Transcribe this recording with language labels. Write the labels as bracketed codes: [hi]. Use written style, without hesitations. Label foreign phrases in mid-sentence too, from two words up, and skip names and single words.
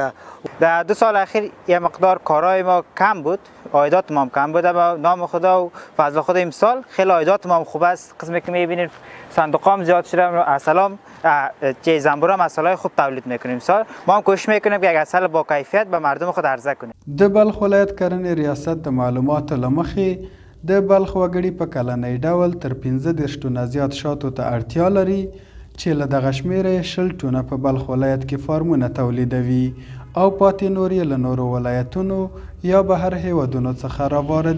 [fa] در 2 سال اخیر یه مقدار کارهای ما کم بود، عایدات ما هم کم بود، اما نام خدا و فضل خدا امسال خیلی عایدات ما هم خوب است. قسمی که میبینید صندوقام زیاد شده، عسلام چه زنبورام عسلای خوب تولید میکنیم. امسال ما هم کوشش میکنیم که یک عسل با کیفیت به مردم خود عرضه کنیم. [ps] د بلخ ولایت کرنې ریاست د معلوماتو له مخې د بلخ وګړي په کلنۍ ډول تر 15 ټنه زیات شاتو ته اړتیا لري چې له دغه شمېره 20 ټنه په بلخ ولایت کې فارمونه تولیدوي او پاتې نور یې له نورو ولایتونو یا بهر هیوادونو څخه راواردیږي.